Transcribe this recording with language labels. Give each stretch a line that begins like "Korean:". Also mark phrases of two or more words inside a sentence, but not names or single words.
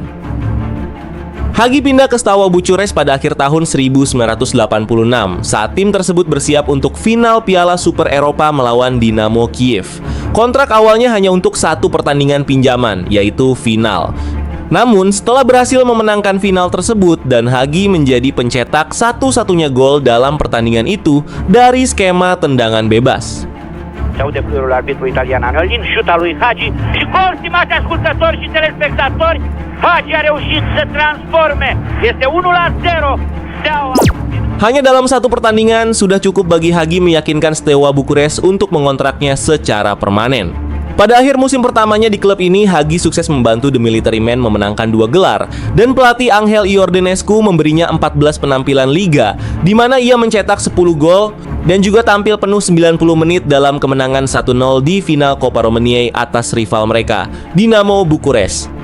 Indonesian: Hagi pindah ke Steaua Bucharest pada akhir tahun 1986 saat tim tersebut bersiap untuk final Piala Super Eropa melawan Dinamo Kiev. Kontrak awalnya hanya untuk 1 pertandingan pinjaman, yaitu final. Namun, setelah berhasil memenangkan final tersebut dan Hagi menjadi pencetak satu-satunya gol dalam pertandingan itu dari skema tendangan bebas.
Romanian: Se aude fluierul arbitru italian Anelin, șuta lui Hagi și gol, stimați ascultători și telespectatori, Hagi a reușit să transforme. Este 1-0. Steaua.
Indonesian: Hanya dalam satu pertandingan sudah cukup bagi Hagi meyakinkan Steaua Bucharest untuk mengontraknya secara permanen. Pada akhir musim pertamanya di klub ini, Hagi sukses membantu
English: The Military Men
Indonesian: memenangkan 2 gelar dan pelatih Angel Iordanescu memberinya 14 penampilan liga di mana ia mencetak 10 gol dan juga tampil penuh 90 menit dalam kemenangan 1-0 di final Coppa Romaniei atas rival mereka, Dinamo Bucharest.